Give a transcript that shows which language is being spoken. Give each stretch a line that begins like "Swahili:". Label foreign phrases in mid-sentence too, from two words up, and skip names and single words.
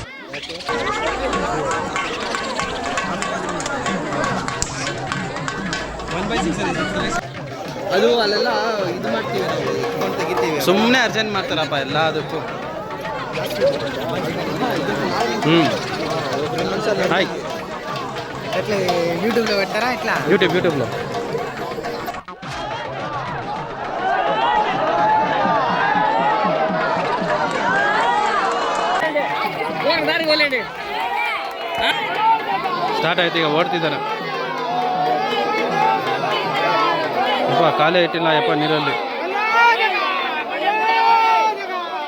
Kannada: ಅದು ಅಲ್ಲೆಲ್ಲ ಇದು ಮಾಡ್ತೀವಿ, ನಾವು ತೆಗಿತೀವಿ. ಸುಮ್ಮನೆ ಅರ್ಜೆಂಟ್ ಮಾಡ್ತಾರಪ್ಪ ಎಲ್ಲ ಅದಕ್ಕೂ. ಹಾಯ್,
Telugu: యూట్యూబ్లో పెట్టారా ఇట్లా? యూట్యూబ్లో.
Kannada: ಸ್ಟಾರ್ಟ್ ಆಯ್ತು, ಈಗ ಓಡ್ತಿದ್ದಾರೆ. ಯಪ್ಪ ಕಾಲೇ ಇಟ್ಟಿಲ್ಲ ಯಪ್ಪ ನೀರಲ್ಲಿ.